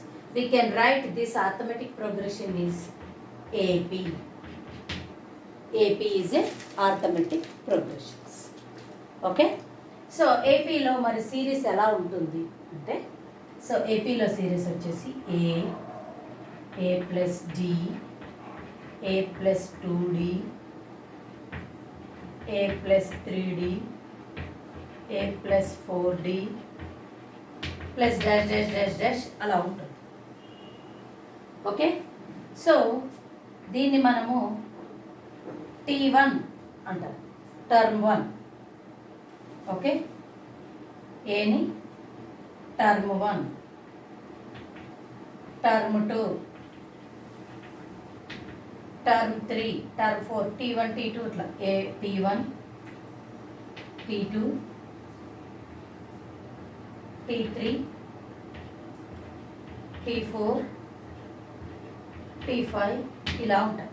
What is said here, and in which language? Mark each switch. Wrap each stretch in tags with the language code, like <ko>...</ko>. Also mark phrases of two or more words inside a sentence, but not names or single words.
<en>We can write this arithmetic progression is AP. AP is a arithmetic progressions. Okay. So</en> <te>AP లో మరి సిరీస్ ఎలా ఉంటుంది అంటే సో AP లో సిరీస్ వచ్చేసి</te> <en>A plus D, A plus 2D, A plus 3D, A plus 4D plus dash dash dash dash</en> <te>అలా ఉంటుంది.</te> <en>Okay. So</en> <te>దీన్ని మనము T1 అంటారు, టర్మ్ 1. ఓకే. ఏని టర్మ్ 1, టర్మ్ 2, టర్మ్ 3, టర్మ్ 4, T1 T2 ఇట్లా T1 T2 T3 T4 T5 ఇలా ఉంటాయి.</te>